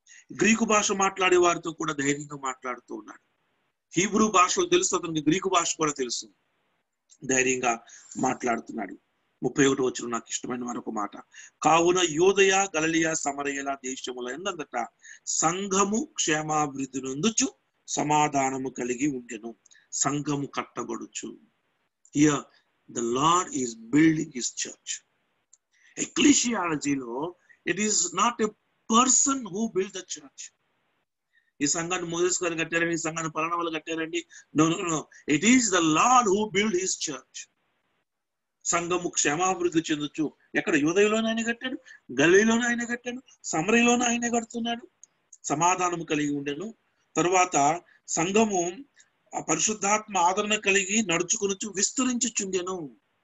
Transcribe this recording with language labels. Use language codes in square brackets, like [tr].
[te] Greek భాష మాట్లాడే వారితో కూడా ధైర్యంగా మాట్లాడుతూ ఉన్నాడు. హీబ్రూ భాషలు తెలుసు, అతనికి గ్రీకు భాష కూడా తెలుసు. ధైర్యంగా మాట్లాడుతున్నాడు. 31 వచ్చిన నాకు ఇష్టమైన మరొక మాట. కావున యూదయ గలిలయ సమరయల దేశముల ఎందంతట సంఘము క్షేమాభివృద్ధి నొందుచు సమాధానము కలిగి ఉండెను. సంఘము కట్టబడుచు. [en] Here the Lord is building his church. ఎక్లీషియాలజీలో it is not a person who built the church. [te] ఈ సంఘాన్ని మోసెస్ గారు కట్టారండి, ఈ సంఘాన్ని పలానా వాళ్ళు కట్టారండి. [en] No no no, it is the Lord who build his church. [te] సంఘము క్షేమాభివృద్ధి చెందొచ్చు. ఎక్కడ? యూదయలోనే ఆయన కట్టాడు, గలిలయలోనే ఆయన కట్టాడు, సమరయలోనే ఆయన కడుతున్నాడు. సమాధానము కలిగి ఉండెను. తరువాత సంఘము పరిశుద్ధాత్మ ఆదరణ కలిగి నడుచుకునొచ్చు విస్తరించుచుండెను.